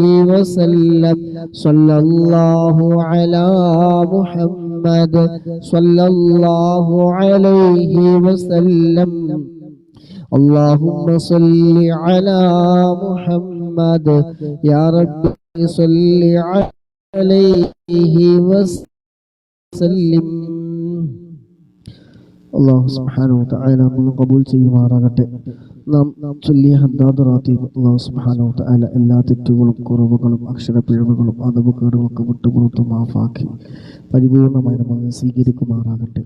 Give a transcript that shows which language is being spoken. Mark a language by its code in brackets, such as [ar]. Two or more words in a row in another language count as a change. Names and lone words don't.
[ar] وسلم صلى الله على محمد صلى الله عليه وسلم اللهم صل على محمد يا رب صل عليه وسلم [ml] അള്ളാഹു സുബ്ഹാനഹു വതആല നമ്മെ ഖബൂൽ ചെയ്യുമാറാകട്ടെ. നാം ചൊല്ലിയ ഹദ്ദാദ് റാത്തീബ് അള്ളാഹു [ar] سبحانه وتعالى [ml] എല്ലാ തെറ്റുകളും കുറവുകളും അക്ഷരപ്പിഴവുകളും അദബുകളും ഒക്കെ വിട്ടുപുറത്തു മാഫാക്കി പരിപൂർണമായി നമ്മെ സ്വീകരിക്കുമാറാകട്ടെ.